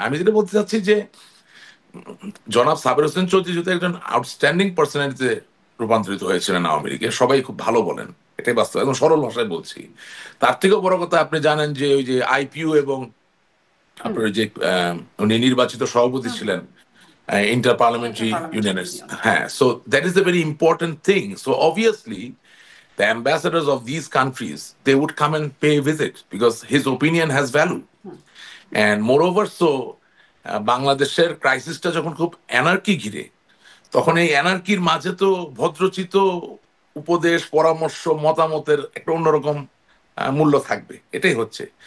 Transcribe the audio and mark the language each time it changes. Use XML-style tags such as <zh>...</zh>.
<bn>আমি যেটা বলতে চাচ্ছি যে জনাব সাবের হোসেন চৌধুরী যদি একজন আউটস্ট্যান্ডিং পার্সোনালিটিতে রূপান্তরিত হয়েছিলেন আওয়ামী লীগে, সবাই খুব ভালো বলেন, এটাই বাস্তব, একদম সরল ভাষায় বলছি। তার থেকেও বড় কথা, আপনি জানেন যে ওই যে আইপিইউ এবং আপনার ওই যে উনি নির্বাচিত সভাপতি ছিলেন ইন্টার ইন্টার পার্লামেন্টারি পার্লামেন্টারি ইউনিয়নের। ইউনিয়ন।</bn> <en>হ্যাঁ, so that is a very important thing. So obviously the ambassadors of these countries, they would come and pay a visit because his opinion has value. And moreover, so</en> <bn>বাংলাদেশের ক্রাইসিসটা যখন খুব anarchy ঘিরে, তখন এই অ্যানার্কির মাঝে তো ভদ্রচিত উপদেশ, পরামর্শ, মতামতের একটা অন্যরকম মূল্য থাকবে, এটাই হচ্ছে।</bn>